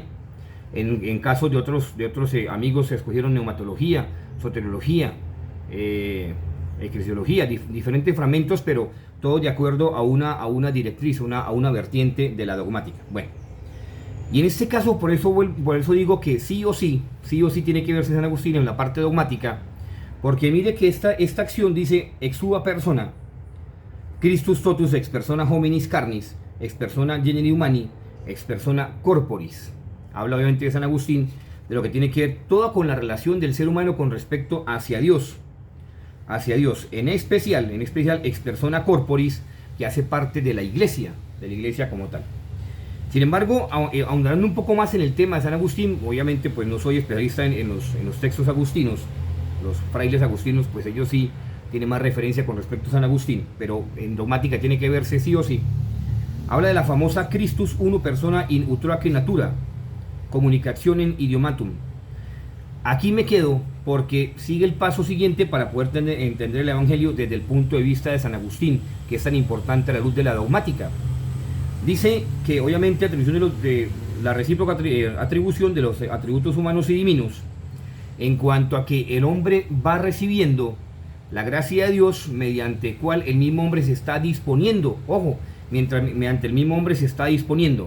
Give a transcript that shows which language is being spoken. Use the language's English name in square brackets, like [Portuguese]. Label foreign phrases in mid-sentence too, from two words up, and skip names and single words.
[Spanish] En casos de otros amigos se escogieron neumatología, soteriología, eclesiología, diferentes fragmentos, pero todo de acuerdo a una directriz, a una vertiente de la dogmática. Bueno, y en este caso, por eso digo que sí o sí tiene que verse San Agustín en la parte dogmática, porque mire que esta acción dice [Latin] ex sua persona, Christus totus ex persona hominis carnis, ex persona generi humani, ex persona corporis. [Spanish] Habla obviamente de San Agustín, de lo que tiene que ver todo con la relación del ser humano con respecto hacia Dios, en especial [Latin] ex persona corporis, [Spanish] que hace parte de la iglesia como tal. Sin embargo, ahondando un poco más en el tema de San Agustín, obviamente pues no soy especialista en los textos agustinos, los frailes agustinos, pues ellos sí tienen más referencia con respecto a San Agustín, pero en dogmática tiene que verse sí o sí. Habla de la famosa [Latin] Christus uno persona in utroque natura, communicationem idiomatum. [Spanish] Aquí me quedo porque sigue el paso siguiente para poder entender el Evangelio desde el punto de vista de San Agustín, que es tan importante a la luz de la dogmática. Dice que obviamente atribución de la recíproca atribución de los atributos humanos y divinos, en cuanto a que el hombre va recibiendo la gracia de Dios mediante cual el mismo hombre se está disponiendo, ojo, mediante el mismo hombre se está disponiendo.